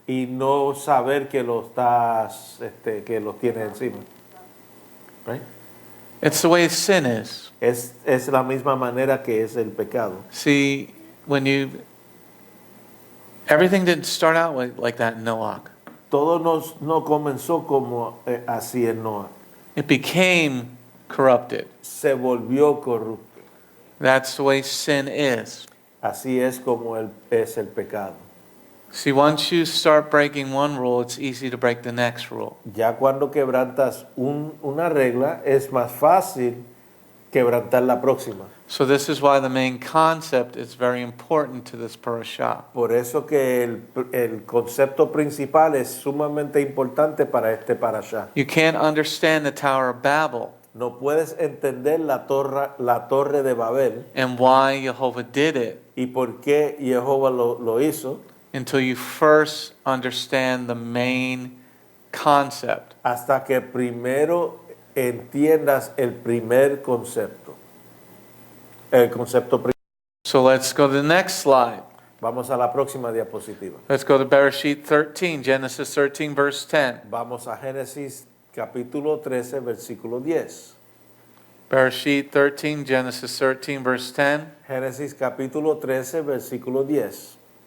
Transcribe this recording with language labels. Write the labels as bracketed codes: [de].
[es] y no saber que lo estás, que lo tienes encima. [en] Right? It's the way sin is. [es] Es la misma manera que es el pecado. [en] See, everything didn't start out like that in Noach. [es] Todo no comenzó como así en Noah. [en] It became corrupted. [es] Se volvió corrupto. [en] That's the way sin is. [es] Así es como es el pecado. [en] See, once you start breaking one rule, it's easy to break the next rule. [es] Ya cuando quebrantas una regla, es más fácil quebrantar la próxima. [en] So this is why the main concept is very important to this parasha. [es] Por eso que el concepto principal es sumamente importante para este parashá. [en] You can't understand the Tower of Babel [es] No puedes entender la torre de Babel [en] and why Jehovah did it [es] y por qué Jehová lo hizo [en] until you first understand the main concept. [es] hasta que primero entiendas el primer concepto. El concepto principal. [en] So let's go to the next slide. [es] Vamos a la próxima diapositiva. [en] Let's go to Bereshit 13, Genesis 13, verse 10. [es] Vamos a Génesis capítulo 13, versículo 10. [en] Bereshit 13, Genesis 13, verse 10. [es] Génesis capítulo 13, versículo 10.